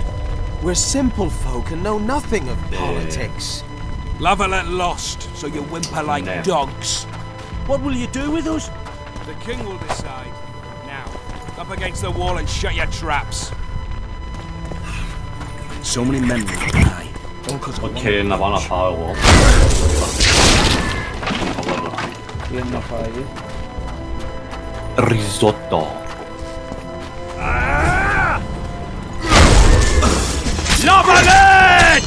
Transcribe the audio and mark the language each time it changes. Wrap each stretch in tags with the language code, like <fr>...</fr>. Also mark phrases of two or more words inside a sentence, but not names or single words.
<en>We're simple folk and know nothing of politics. Lavalette lost, so you whimper like dogs. What will you do with us? The king will decide. Now, up against the wall and shut your traps. So many men will die.</en> <el>Okay, να πάω να φάω εγώ. Τι είναι να φάγει? Ριζότο. Lavalette!</el>